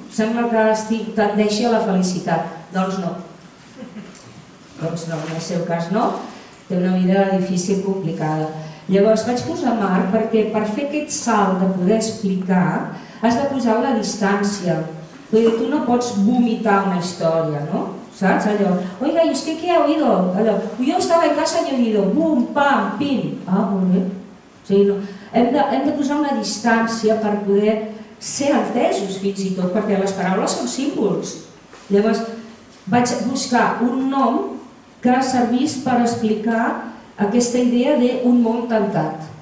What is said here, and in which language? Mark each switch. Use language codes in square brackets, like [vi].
[ca] Sembla que tendeixi a la felicitat. Doncs no. Doncs no, en el seu cas no. Té una vida difícil, complicada. Llavors vaig posar Mart perquè per fer aquest salt de poder explicar has de posar la distància. Vull dir, tu no pots vomitar una història, no? Saps? Allò, [es] oiga, ¿y usted qué ha oído? Allò, yo estaba en casa y he oído, bum, pam, pim. [ca] Ah, molt bé. O sigui, no. Hem de posar una distància per poder ser entesos fins i tot, perquè les paraules són símbols. Llavors vaig buscar un nom que servís per explicar aquesta idea d'un món tancat.